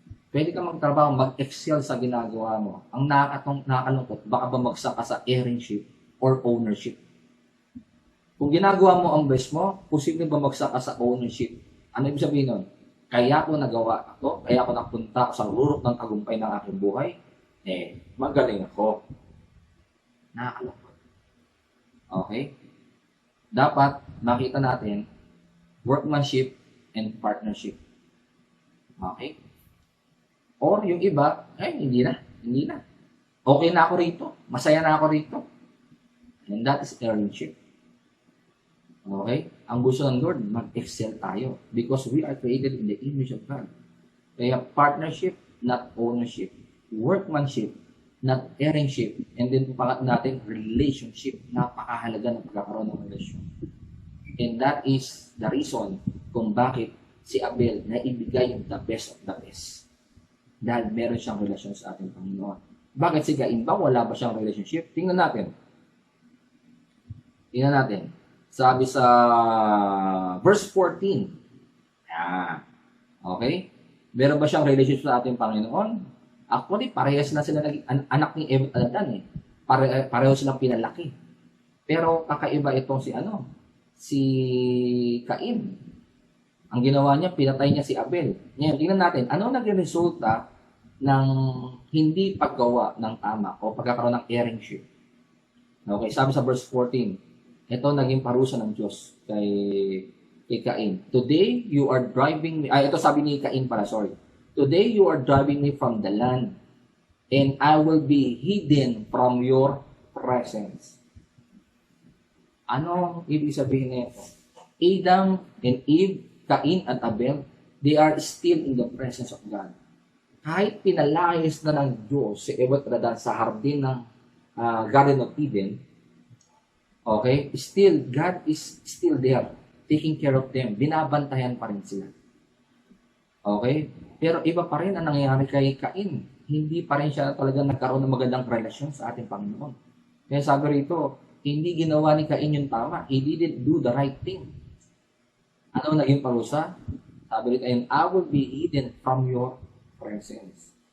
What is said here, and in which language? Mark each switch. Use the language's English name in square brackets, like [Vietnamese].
[Filipino] Pwede ka magtrabaho, mag-excel sa ginagawa mo. Ang nakakalungkot, baka bumagsak ka sa heirship or ownership. Kung ginagawa mo ang best mo, posibleng bumagsak ka sa ownership. Ano ibig sabihin nun? Kaya ko nagawa ako, kaya ko napunta sa rurok ng tagumpay ng aking buhay, magaling ako. Nakakalungkot. Okay? Dapat makita natin workmanship and partnership. Okay? Or yung iba, hindi na. Okay na ako rito. Masaya na ako rito. [English] And that is heirship. Okay? [Filipino] Ang gusto ng Lord, mag-excel tayo. [English] Because we are created in the image of God. Kaya partnership, not ownership. Workmanship, not heirship. And then [Filipino] pangat natin, relationship. Napakahalaga ng pagkakaroon ng relasyon. [English] And that is the reason [Filipino] kung bakit si Abel na ibigay yung [English] the best of the best. [Filipino] Dahil meron siyang relasyon sa ating Panginoon. Bakit si Cain ba? Wala ba siyang relationship? Tingnan natin. Sabi sa verse 14. Okay? Meron ba siyang relationship sa ating Panginoon? Actually, parehas na sila naging anak ni Eva at Adan. Pareho silang pinalaki. Pero kakaiba itong si Cain. Ang ginawa niya, pinatay niya si Abel. Ngayon, tingnan natin, ano naging resulta ng hindi paggawa ng tama o pagkakaroon ng heirship? Okay, sabi sa verse 14, ito naging parusa ng Diyos kay Cain. [English] Today, you are driving me, [Filipino] ito sabi ni Cain pala, [English] sorry. Today, you are driving me from the land, and I will be hidden from your presence. [Filipino] Ano ibig sabihin nito? [English] Adam and Eve, Cain at Abel, they are still in the presence of God. [Filipino] Kahit pinalayas na ng Diyos si Eva at Adan sa hardin ng [English] Garden of Eden, okay, still, God is still there, taking care of them. [Filipino] Binabantayan pa rin sila. Okay? Pero iba pa rin ang nangyayari kay Cain. Hindi pa rin siya talaga nagkaroon ng magandang relasyon sa ating Panginoon. Kaya sabi rito, hindi ginawa ni Cain yung tama. [English] He didn't do the right thing. [Filipino] Ano naging parusa? Sabi rito, [English] and I will be hidden from your presence.